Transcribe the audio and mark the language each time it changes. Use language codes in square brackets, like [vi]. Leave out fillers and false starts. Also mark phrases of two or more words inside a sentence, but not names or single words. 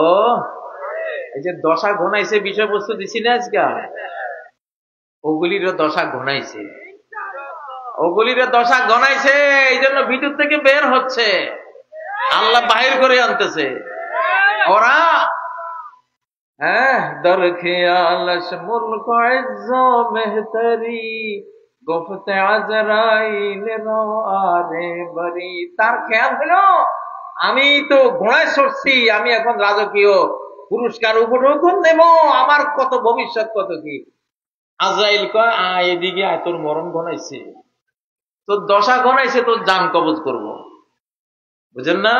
[bn] এই যে দশা ঘনাইছে, বিষয়বস্তু দিছি না আজকে, ওগুলিরও দশা ঘনাইছে, ওগুলির দশা ঘনাইছে। এই জন্য ভিতর থেকে বের হচ্ছে, আল্লাহ বাহির করে আনতেছে। [fa] ওরা در خیالش ملک و عز و مهتری گفت عزرائیل رو آره بری। [bn] তার খেয়াল হলো আমি তো ঘোড়ায় চড়ছি, আমি এখন রাজকীয় পুরস্কার উপঢৌকন নেব, আমার কত ভবিষ্যৎ, কত কি। আজরাইল কয় এদিকে আয়, তোর মরণ ঘনাইছে, তোর দশা ঘনাইছে, তোর জান কবজ করব। বুঝেন না?